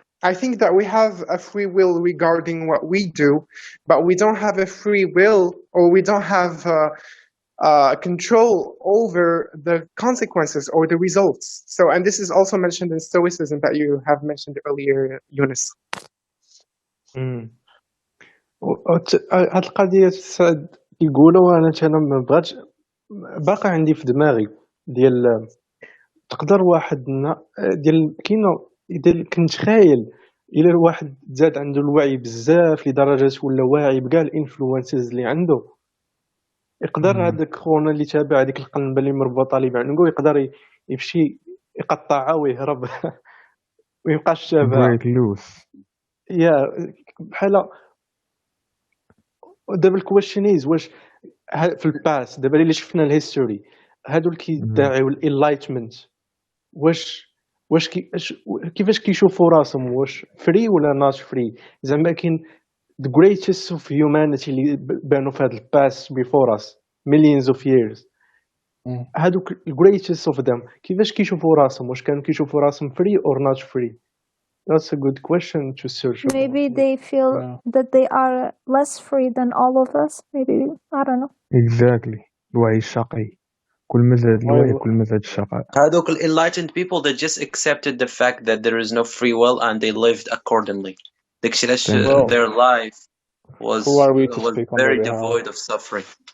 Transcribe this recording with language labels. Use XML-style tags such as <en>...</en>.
<en>I think that we have a free will regarding what we do, but we don't have a free will, or we don't have control over the consequences or the results. So, and this is also mentioned in Stoicism that you have mentioned earlier, Yunus.</en> <ar>هاد القضية سعد يقولوا أنا ما بغاتش باقي عندي في دماغي ديال تقدر واحد ديال كاينه كنت خايل إلا الواحد زاد عنده الوعي بزاف لدرجة ولا واعي بكاع الانفلونسز اللي عنده، يقدر هذاك خونا اللي تابع هذيك القنبه اللي مربوطه ليه بعنقو يقدر يمشي يقطعها ويهرب ويبقاش تابع يا بحال. دابا الكويشنيز واش في الباس دابا اللي شفنا الهيستوري هادو اللي كيدعيو الانلايتمنت واش كيفاش كيشوفوا راسهم، واش فري ولا ناش فري؟ زعما كاين</ar> <en>the greatest of humanity</en> <ar>اللي بانوا في هذا الباس</ar> <en>before us millions of years،</en> <ar>هادوك</ar> <en>the greatest of them</en> <ar>كيفاش كيشوفوا راسهم؟ واش كانوا كيشوفوا راسهم</ar> <en>free or not free؟ That's a good question to search. Maybe they feel that they are less free than all of us. Maybe, I don't know. Exactly.</en> <ar>الوعي الشقي، كل ما زاد الوعي كل ما زاد الشقاء. هذوك</ar> <en>enlightened people that just accepted the fact that there is no free will and they lived accordingly. Their life was very devoid of suffering.</en>